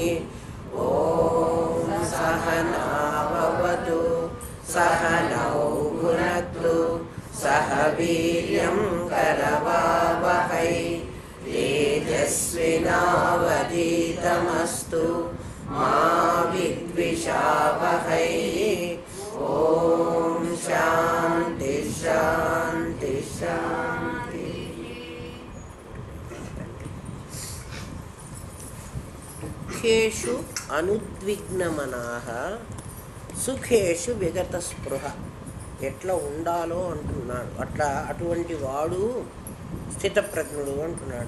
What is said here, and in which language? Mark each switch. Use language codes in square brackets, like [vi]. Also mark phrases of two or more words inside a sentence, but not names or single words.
[sa] ॐ सहना भवतु सहनौ भुनक्तु सह वीर्यं करवावहै तेजस्विनावधीतमस्तु मा विद्विषावहै। ॐ शान्ति शान्ति शान्ति। [te] దుఃఖేషు అనుద్విగ్నమనాః సుఖేషు విగతస్పృహ. ఎట్లా ఉండాలో అంటున్నాడు. అటువంటి వాడు స్థితప్రజ్ఞుడు అంటున్నాడు.